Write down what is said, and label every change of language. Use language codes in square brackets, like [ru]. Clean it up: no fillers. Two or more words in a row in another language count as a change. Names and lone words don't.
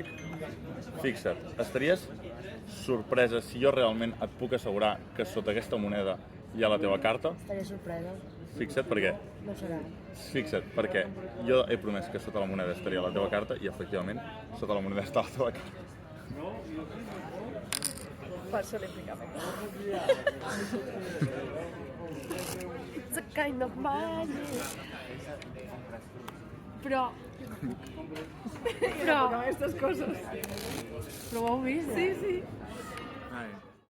[ca] Fixa't, estaries sorpresa si jo realment et puc assegurar que sota aquesta moneda hi ha la teva carta? Estaré sorpresa. Fixa't perquè... No serà. Fixa't, perquè jo he promès que sota la moneda estaria la teva carta i efectivament sota la moneda està la teva carta. Falso olímpicament. [en] It's a kind of magic. [ca] Però... aquestes coses. Però ho heu vist, eh? Sí. Ai.